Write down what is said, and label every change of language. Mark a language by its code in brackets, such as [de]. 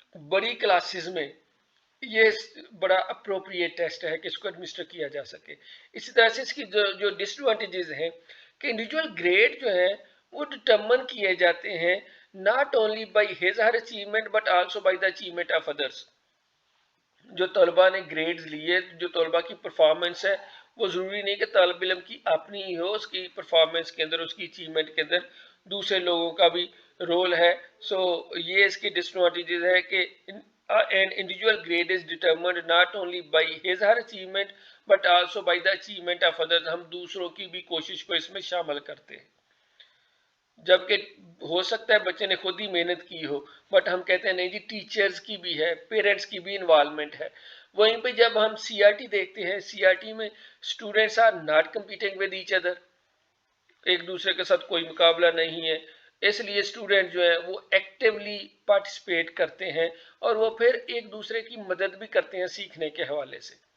[ur] بڑی کلاسز میں یہ بڑا اپروپریٹ ٹیسٹ ہے کہ اس کو ایڈمنسٹر کیا جا سکے۔ اسی طرح سے اس کی جو ڈس ایڈوانٹیجز ہیں کہ انڈیویجول گریڈ جو ہے وہ ڈٹرمن کیے جاتے ہیں [en] Not only by his her achievement but also by the achievement of others. [ur] جو طلباء نے گریڈز لیے، جو طلباء کی پرفارمنس ہے، وہ ضروری نہیں کہ طالب علم کی اپنی ہی ہو، اس کی پرفارمنس کے اندر، اس کی اچیومنٹ کے اندر دوسرے لوگوں کا بھی رول ہے۔ یہ اس کی ڈس ایڈوانٹیجز ہے کہ [en] an individual grade is determined not only by his or her achievement but also by the achievement of others. [ur] ہم دوسروں کی بھی کوشش کو اس میں شامل کرتے ہیں، جبکہ ہو سکتا ہے بچے نے خود ہی محنت کی ہو، بٹ ہم کہتے ہیں نہیں جی ٹیچرز کی بھی ہے، پیرنٹس کی بھی انوالومنٹ ہے۔ وہیں پہ جب ہم سی آر ٹی دیکھتے ہیں، سی آر ٹی میں [en] students are not competing with each other, [ur] ایک دوسرے کے ساتھ کوئی مقابلہ نہیں ہے، اس لیے اسٹوڈینٹ جو ہے وہ ایکٹیولی پارٹیسپیٹ کرتے ہیں اور وہ پھر ایک دوسرے کی مدد بھی کرتے ہیں سیکھنے کے حوالے سے۔